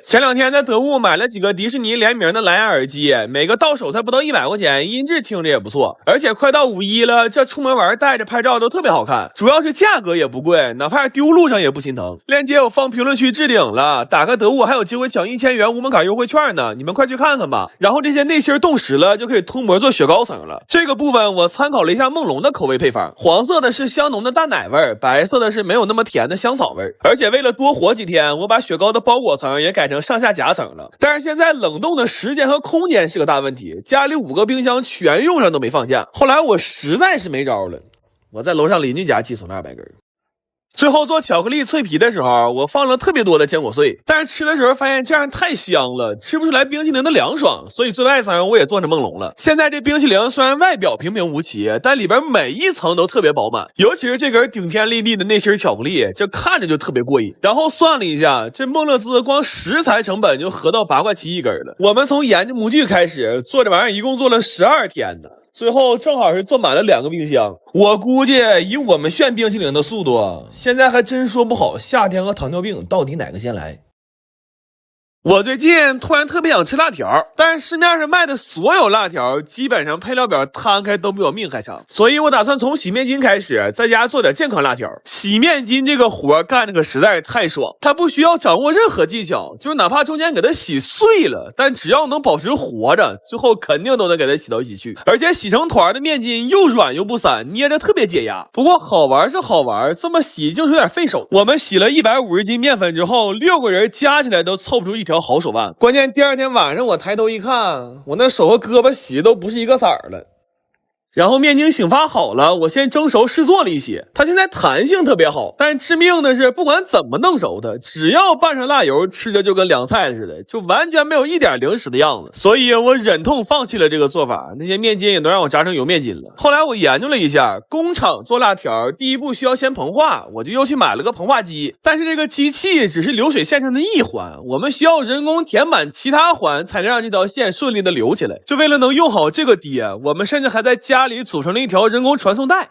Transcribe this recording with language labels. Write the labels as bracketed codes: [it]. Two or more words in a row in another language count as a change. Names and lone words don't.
[zh] 前2天在得物買了幾個迪士尼聯名的藍牙耳機，每個到手才不到100塊錢，音質聽着也不錯。而且快到5·1了，這出门玩帶着拍照都特別好看，主要是價格也不貴，哪怕丟路上也不心疼。鏈接我放評論區置頂了，打開得物還有機會搶1000元无门槛優惠券呢，你們快去看看吧。然後這些內芯凍實了，就可以涂膜做雪糕层了。這個部分我參考了一下夢龍的口味配方，黃色的是香濃的大奶味，白色的是沒有那麼甜的香草味，而且為了多活幾天，我把雪糕的包裹層也改成上下夾層了。但是現在冷凍的時間和空間是個大問題，家裡5個冰箱全用上都沒放假。後來我實在是沒招了，我在樓上鄰居家寄送了200根。最後做巧克力脆皮的時候，我放了特別多的堅果碎，但是吃的时候发现这樣太香了，吃不出來冰淇淋的涼爽，所以最外層我也做成夢龍了。現在這冰淇淋雖然外表平平無奇，但裡邊每一層都特別飽滿，尤其是這根頂天立地的那芯巧克力，這看着就特別過癮。然後算了一下，這夢樂滋光食材成本就合到8塊7一根了。我們從研究模具開始做這玩意兒，一共做了12天呢。最後正好是做滿了2個冰箱，我估計以我們炫冰淇淋的速度，現在還真說不好夏天和糖尿病到底哪個先來。我最近突然特別想吃辣條，但是市面上賣的所有辣條基本上配料表摊開都比我命還長，所以我打算從洗面巾開始，在家做點健康辣條。洗面巾這個活幹的可實在是太爽，它不需要掌握任何技巧，就是哪怕中間給它洗碎了，但只要能保持活着，最後肯定都能給它洗到一起去。而且洗成团的面巾又軟又不散，捏着特別解压。不過好玩是好玩，這麼洗就是有點費手。我們洗了150斤面粉之後，6個人加起來都湊不出一條好手腕，關鍵第二天晚上我抬頭一看，我那手和胳膊洗的都不是一個色兒了。然後面巾醒发好了，我先蒸熟试做了一些，它现在彈性特別好，但致命的是不管怎麼弄熟它，只要拌上辣油，吃着就跟涼菜似的，就完全沒有一點零食的樣子。所以我忍痛放棄了這個做法，那些面筋也都讓我炸成油面筋了。後來我研究了一下，工廠做辣條第一步需要先膨化，我就又去買了個膨化機，但是這個機器只是流水線上的一環，我們需要人工填滿其他環才能讓這條線順利的流起來。就為了能用好這個碟，我們甚至還在家裡組成了一條人工傳送帶。